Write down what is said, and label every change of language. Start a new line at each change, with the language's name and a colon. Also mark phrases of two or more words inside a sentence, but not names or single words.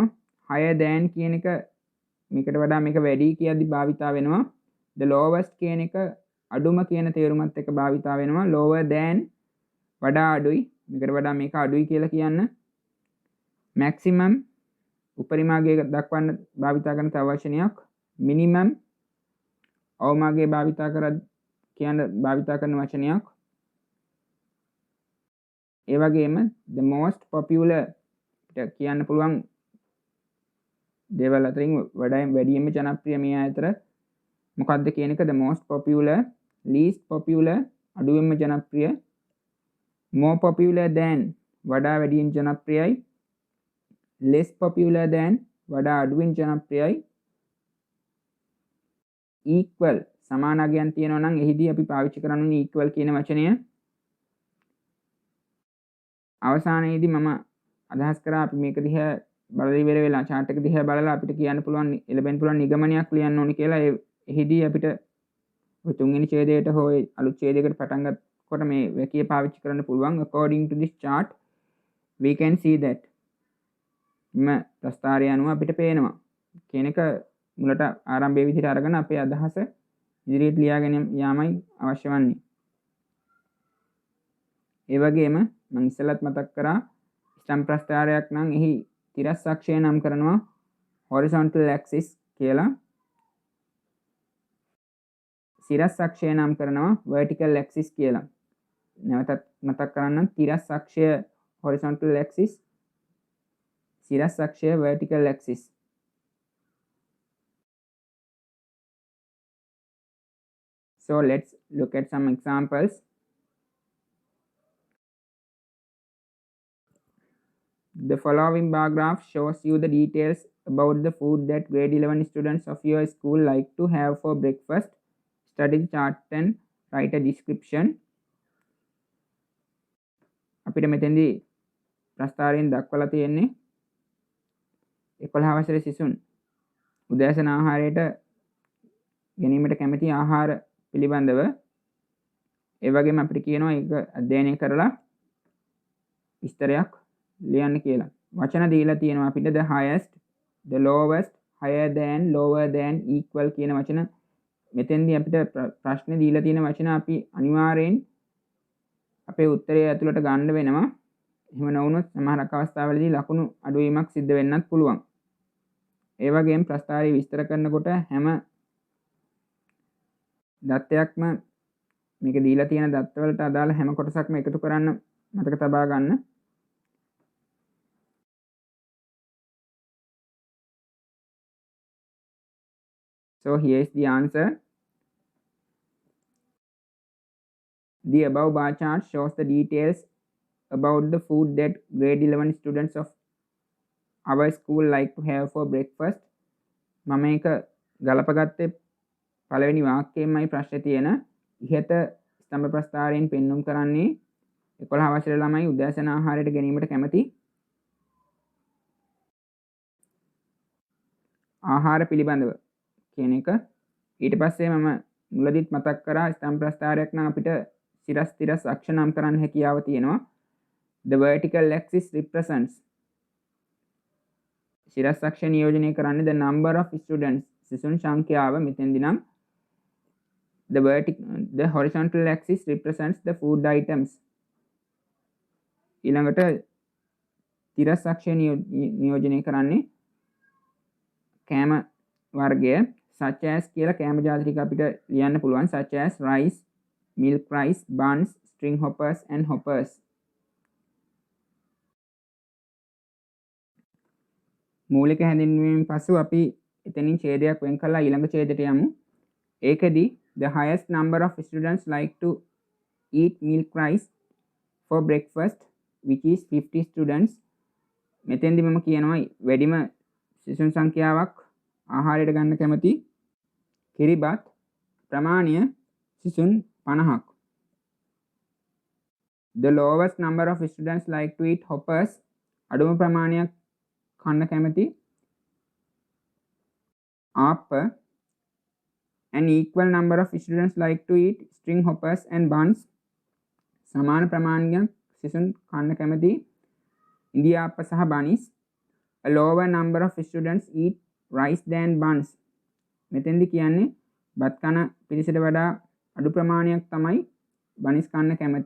English: higher than
Sinhala: කියන එක මේකට වඩා මේක වැඩි කියද්දි භාවිතා වෙනවා.
English: the lowest
Sinhala: කියන එක අඩුම කියන තේරුමත් එක්ක භාවිතා වෙනවා.
English: lower than
Sinhala: වඩා අඩුයි, මේකට වඩා මේක අඩුයි කියලා කියන්න. maximum උපරිම අගය දක්වන්න භාවිතා කරන තව වචනයක්. minimum අවම අගය භාවිතා කරන වචනයක්. ඒ වගේම
English: the most popular
Sinhala: කියන්න පුළුවන් දේවල් අතරින් වැඩියෙන්ම ජනප්‍රිය මේ අතර මොකක්ද කියන එක
English: the most popular, least popular
Sinhala: අඩුවෙන්ම ජනප්‍රිය,
English: more popular than
Sinhala: වඩා වැඩියෙන් ජනප්‍රියයි,
English: less popular than
Sinhala: වඩා අඩුවෙන් ජනප්‍රියයි, equal සමාන අගයන් තියෙනවා නම් එහිදී අපි පාවිච්චි කරන්නේ equal කියන වචනය. අවසානයේදී මම අදහස් කරා අපි මේක දිහා බලලා ඉවර වෙලා chart එක දිහා බලලා අපිට කියන්න පුළුවන් එළබෙන්න පුළුවන් නිගමනයක් ලියන්න ඕනි කියලා. එහිදී අපිට තුන්වෙනි ඡේදයට හෝ අලුත් ඡේදයකට පටන් ගන්නකොට මේ වැකිය පාවිච්චි කරන්න පුළුවන්.
English: According to this chart we can see that
Sinhala: මේ ප්‍රස්ථාරය අනුව අපිට පේනවා කියන එක මුලට ආරම්භයේ විදිහට අරගෙන අපේ අදහස ඉදිරියට ලියාගෙන යාමයි අවශ්‍ය වන්නේ. ඒ වගේම මම ඉස්සෙල්ලත් මතක් කරා ස්තම්භ ප්‍රස්ථාරයක් නම් එහි තිරස් අක්ෂය නම් කරනවා
English: horizontal axis
Sinhala: කියලා. සිරස් අක්ෂය නම් කරනවා
English: vertical axis
Sinhala: කියලා. නැවතත් මතක් කරන්න තිරස් අක්ෂය
English: horizontal axis,
Sinhala: සිරස් අක්ෂය
English: vertical axis. So let's look at some examples. The following bar graph shows you the details about the food that grade 11 students of your school like to have for breakfast. Study the chart and write a description.
Sinhala: අපිට මෙතෙන්දී ප්‍රස්ථාරයෙන් දක්වලා තියෙන්නේ 11 වසරේ සිසුන් උදෑසන ආහාරයට ගැනීමට කැමති ආහාර පිළිබඳව ඒ වගේම අපිට කියනවා ඒක අධ්‍යයනය කරලා විස්තරයක් ලියන්න කියලා. වචන දීලා තියෙනවා අපිට
English: the highest, the lowest, higher than, lower than, equal
Sinhala: කියන වචන. මෙතෙන්දී අපිට ප්‍රශ්නේ දීලා තියෙන වචන අපි අනිවාර්යෙන් අපේ උත්තරය ඇතුළට ගන්න වෙනවා. එහෙම නොවුනොත් සමහරක් අවස්ථාවලදී ලකුණු අඩුවීමක් සිද්ධ වෙන්නත් පුළුවන්. ඒ වගේම ප්‍රස්ථාරය විස්තර කරනකොට හැම දත්තයක්ම මේක දීලා තියෙන දත්තවලට අදාළ හැම කොටසක්ම එකතු කරන්න මතක තබා ගන්න.
English: So here is the answer. The above bar chart shows the details about the food that grade 11 students of our school like to have for breakfast.
Sinhala: මම මේක ගලපගත්තේ පළවෙනි වාක්‍යයෙන්මයි ප්‍රශ්නේ තියෙන. ඉහත ස්තම්භ ප්‍රස්ථාරයෙන් පෙන්눔 කරන්නේ 11 වසරේ ළමයි උදෑසන ආහාරයට ගැනීමට කැමති ආහාර පිළිබඳව කියන එක. ඊට පස්සේ මම මුලදිත් මතක් කරා ස්තම්භ ප්‍රස්ථාරයක් නම් අපිට සිරස් තිරස් අක්ෂ නම් කරන්න හැකියාව තියෙනවා.
English: The vertical axis represents
Sinhala: සිරස් අක්ෂ නියෝජනය කරන්නේ
English: the number of students
Sinhala: සිසුන් සංඛ්‍යාව. මෙතෙන්දී නම්
English: the horizontal axis represents the food items.
Sinhala: ඊළඟට තිරස් අක්ෂය නියෝජනය කරන්නේ කෑම වර්ගය.
English: such as
Sinhala: කියලා කෑම ජාති ටික අපිට ලියන්න පුළුවන්.
English: such as rice, milk rice, buns, string hoppers and hoppers.
Sinhala: මූලික හැඳින්වීමෙන් පසු අපි එතනින් ඡේදයක් වෙන් කරලා ඊළඟ ඡේදයට යමු.
English: ඒකෙදි the highest number of students like to eat milk rice for breakfast which is 50 students.
Sinhala: මෙතෙන්දි මම කියනවා වැඩිම සිසුන් සංඛ්‍යාවක් ආහාරයට ගන්න කැමති කිරිබත් ප්‍රමාණය සිසුන් 50ක්.
English: The lowest number of students like to eat hoppers.
Sinhala: අඩුම ප්‍රමාණයක් කන්න කැමති ආප්ප.
English: An equal number of students like to eat string hoppers and buns.
Sinhala: සමාන ප්‍රමාණයක් සිසුන් කන්න කැමති ඉන්දියාප්ප සහ බනිස්.
English: A lower number of students eat rice than buns.
Sinhala: මෙතෙන්දි කියන්නේ බත් කන පිරිසට වඩා අඩු ප්‍රමාණයක් තමයි බනිස් කන්න කැමති.